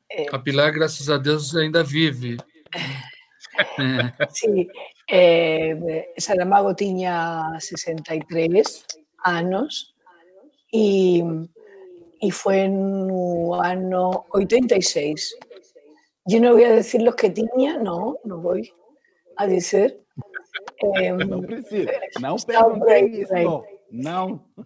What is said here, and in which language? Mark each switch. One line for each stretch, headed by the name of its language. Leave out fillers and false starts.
Portuguese: A Pilar, graças a Deus, ainda vive. Sí, Saramago tinha 63 anos e foi no ano 86.
Spanish: Yo no voy a decir los que tenía, no voy a decir.
Portuguese: Não precisa, não perguntei isso, não.